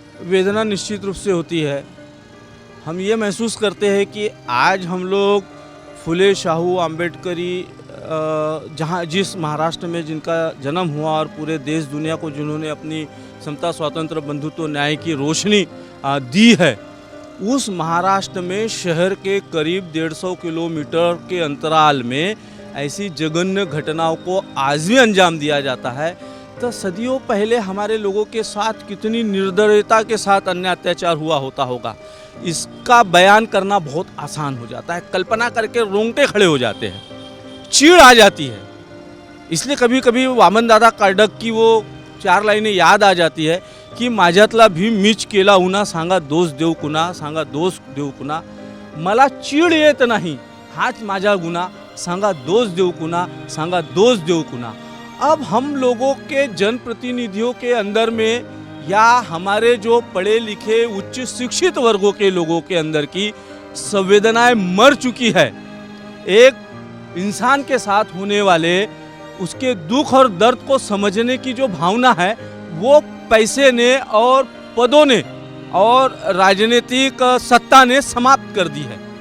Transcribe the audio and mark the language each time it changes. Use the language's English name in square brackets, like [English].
[Hindi] वेदना निश्चित रूप से होती है। हम ये महसूस करते हैं कि आज हम लोग फुले शाहू आम्बेडकरी जिस महाराष्ट्र में जिनका जन्म हुआ और पूरे देश दुनिया को जिन्होंने अपनी समता, स्वातंत्र, बंधुत्व, न्याय की रोशनी दी है, उस महाराष्ट्र में शहर के करीब 150 किलोमीटर के अंतराल में ऐसी जघन्य घटनाओं को आज भी अंजाम दिया जाता है। तो सदियों पहले हमारे लोगों के साथ कितनी निर्दयता के साथ अन्याय अत्याचार हुआ होगा, इसका बयान करना बहुत आसान हो जाता है। कल्पना करके रोंगटे खड़े हो जाते हैं, चीड़ आ जाती है। इसलिए कभी कभी वामन दादा कार्डक की वो 4 लाईने याद आ जाती है की [Marathi] माझ्यातला भीम मीच केला उन्हा, सांगा दोष देऊ कुणा, सांगा दोष देऊ कुणा, मला चीड येत नाही, हाच माझा गुन्हा, सांगा दोष देऊ कुणा, सांगा दोष देऊ कुणा। [Hindi] अब हम लोगों के जनप्रतिनिधियों के अंदर में या हमारे जो पढ़े लिखे उच्च शिक्षित वर्गों के लोगों के अंदर की संवेदनाएं मर चुकी है। एक इंसान के साथ होने वाले उसके दुख और दर्द को समझने की जो भावना है वो पैसे ने और पदों ने और राजनीतिक सत्ता ने समाप्त कर दी है।